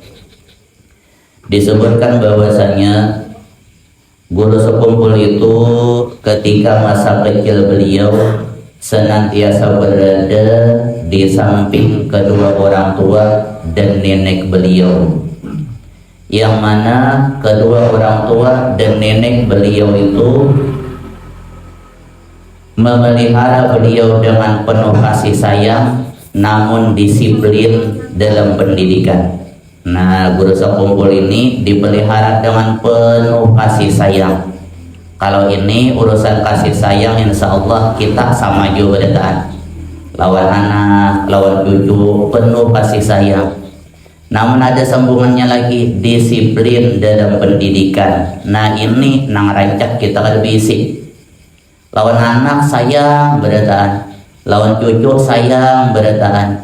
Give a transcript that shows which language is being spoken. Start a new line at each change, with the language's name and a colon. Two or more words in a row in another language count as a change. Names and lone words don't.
Indonesian: Disebutkan bahwasanya Guru Sekumpul itu ketika masa kecil beliau senantiasa berada di samping kedua orang tua dan nenek beliau, yang mana kedua orang tua dan nenek beliau itu memelihara beliau dengan penuh kasih sayang namun disiplin dalam pendidikan. Nah, Guru Sekumpul ini dipelihara dengan penuh kasih sayang.
Banjar: Kalau ini urusan kasih sayang, insya Allah kita sama juga berdaan. Lawan anak, lawan cucu, penuh kasih sayang.
Indonesian: Namun ada sambungannya lagi, disiplin dalam pendidikan.
Banjar: Nah, ini nang rancak kita kan bisi. Lawan anak sayang berdaan, lawan cucu sayang berdaan.